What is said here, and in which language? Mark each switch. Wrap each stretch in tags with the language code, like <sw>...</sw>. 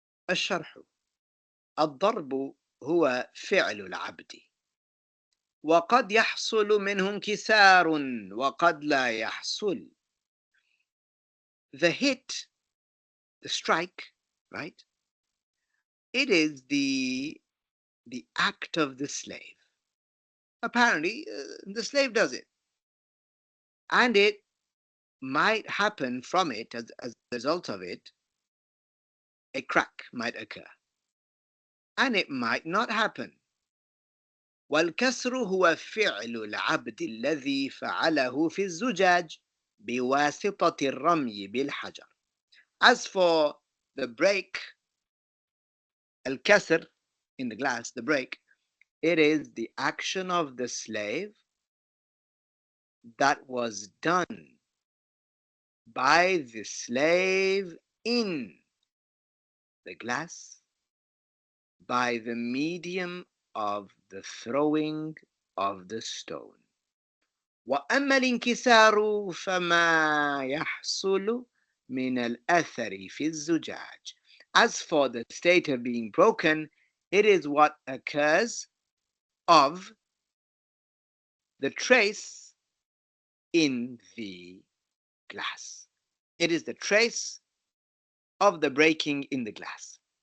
<ar>الشرح. الضرب هو فعل العبد وقد يحصل منه انكسار وقد لا يحصل.</ar> <en>The hit, the strike, right? It is the act of the slave. Apparently, the slave does it, and it might happen from it as a result of it. A crack might occur, and it might not happen.</en> <ar>والكسر هو فعل العبد الذي فعله في الزجاج بواسطة الرمي بالحجر.</ar> <en>As for the break, الكسر in the glass, the break, it is the action of the slave that was done by the slave in the glass by the medium of the throwing of the stone.</en> <ar>وأما الانكسار فما يحصل من الأثر في الزجاج.</ar> <en>As for the state of being broken, it is what occurs of the trace in the glass. It is the trace of the breaking in the glass.</en>